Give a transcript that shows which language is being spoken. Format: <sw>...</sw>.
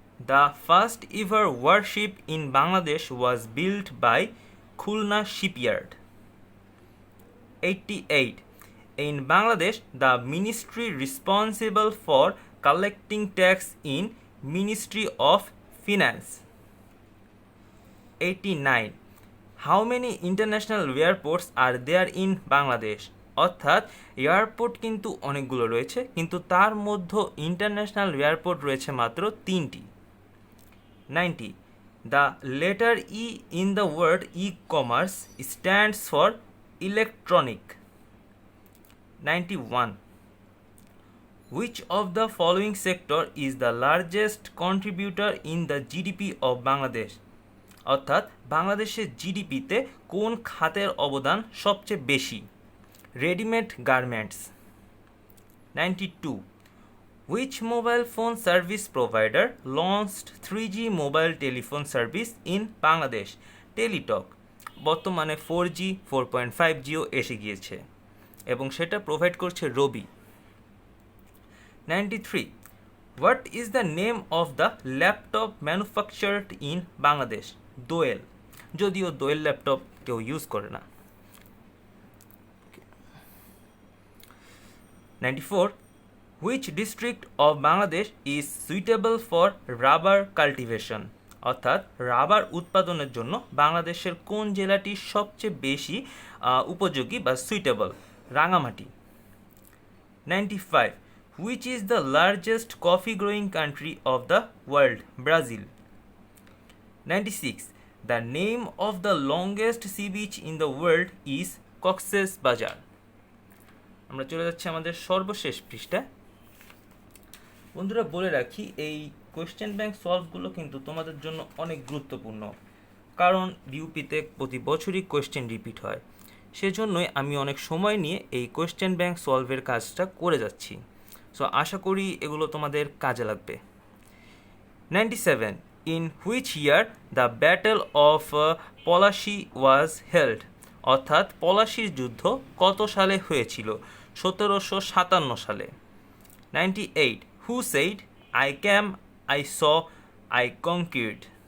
<en>The first ever warship in Bangladesh was built by Khulna Shipyard. 88. In Bangladesh, the ministry responsible for collecting tax in Ministry of Finance. 89. How many international airports are there in Bangladesh?</en> <bn>অর্থাৎ airport কিন্তু অনেকগুলো রয়েছে, কিন্তু তার মধ্যে international airport রয়েছে মাত্র 3টি। 90.</bn> <en>The letter E in the word e-commerce stands for electronic. 91. Which of the following sector is the largest contributor in the GDP of Bangladesh?</en> <bn>অর্থাৎ বাংলাদেশের জিডিপিতে কোন খাতের অবদান সবচেয়ে বেশি? Readymade garments. 92.</bn> <en>Which mobile phone service provider launched 3G mobile telephone service in Bangladesh?</en> <bn>Teletalk. বর্তমানে 4G 4.5Gও এসে গিয়েছে এবং সেটা প্রোভাইড করছে রবি। 93.</bn> <en>What is the name of the laptop manufactured in Bangladesh?</en> <bn>দোয়েল, যদিও দোয়েল ল্যাপটপ কেউ ইউজ করে না। 94.</bn> <en>Which district of Bangladesh is suitable for rubber cultivation?</en> <bn>অর্থাৎ রাবার উৎপাদনের জন্য বাংলাদেশের কোন জেলাটি সবচেয়ে বেশি উপযোগী বা suitable? Rangamati. 95.</bn> <en>Which is the largest coffee growing country of the world? Brazil. 96. The name of the longest sea beach in the world is Cox's Bazar.</en> <bn>আমরা চলে যাচ্ছি আমাদের সর্বশেষ পৃষ্ঠায়। বন্ধুরা বলে রাখি, এই কোয়েশ্চেন ব্যাংক সলভগুলো কিন্তু তোমাদের জন্য অনেক গুরুত্বপূর্ণ, কারণ বিউপিতে প্রতি বছরই কোয়েশ্চেন রিপিট হয়। সেজন্যই আমি অনেক সময় নিয়ে এই কোয়েশ্চেন ব্যাংক সলভের কাজটা করে যাচ্ছি। সো আশা করি এগুলো তোমাদের কাজে লাগবে। 97.</bn> <en>In which year the Battle of Polashi was held?</en> <bn>অর্থাৎ পলাশির যুদ্ধ কত সালে হয়েছিল? 1757 সালে। 98.</bn> <en>Who said, I came, I saw, I conquered?</en>